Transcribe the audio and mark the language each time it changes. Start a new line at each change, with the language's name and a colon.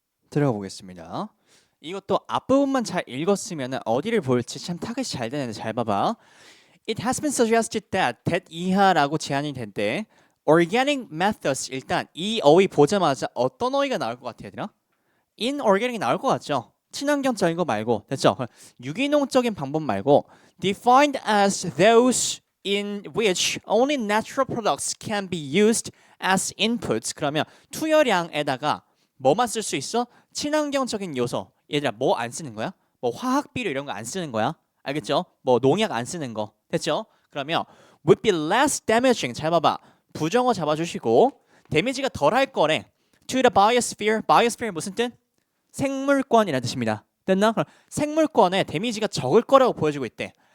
Korean: 들어가 보겠습니다. 이것도 앞부분만 잘 읽었으면 어디를 볼지 참 타겟이 잘 되는데 잘 봐봐.
English: It has been suggested that
Korean: 이하라고 제안이 된대.
English: Organic methods
Korean: 일단 이 어휘 보자마자 어떤 어휘가 나올 것 같아 얘들아? inorganic 나올 것 같죠? 친환경적인 거 말고 됐죠? 유기농적인 방법 말고
English: defined as those in which only natural products can be used as inputs.
Korean: 그러면 투여량에다가 뭐만 쓸 수 있어? 친환경적인 요소. 얘들아 뭐 안 쓰는 거야? 뭐 화학 비료 이런 거 안 쓰는 거야? 알겠죠? 뭐 농약 안 쓰는 거. 됐죠? 그러면
English: would be less damaging.
Korean: 잘 봐봐. 부정어 잡아주시고 데미지가 덜 할 거래.
English: To the biosphere. biosphere
Korean: 무슨 뜻? 생물권이라는 뜻입니다. 됐나? 그럼 생물권에 데미지가 적을 거라고 보여주고 있대.